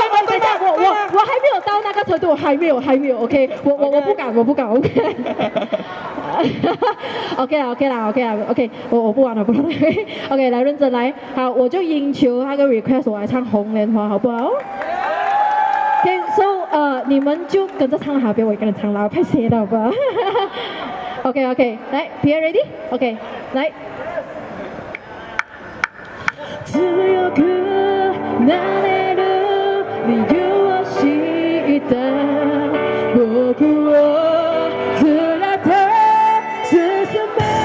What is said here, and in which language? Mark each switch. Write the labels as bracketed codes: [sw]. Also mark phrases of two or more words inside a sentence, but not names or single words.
[zh] 等一下，我还没有到那个程度，还没有 ，OK， 我不敢 ，OK。OK 啦 ，OK， 我不玩了，OK， 来认真来，好，我就应求那个 request， 我来唱红莲花，好不好？OK，so 你们就跟着唱哈，别我一个人唱啦，拍谁的好不好？OK， 来 ， [en] PA ready？ [zh] OK， 来。 [ja] 強くなれる理由を知った僕を連れて進め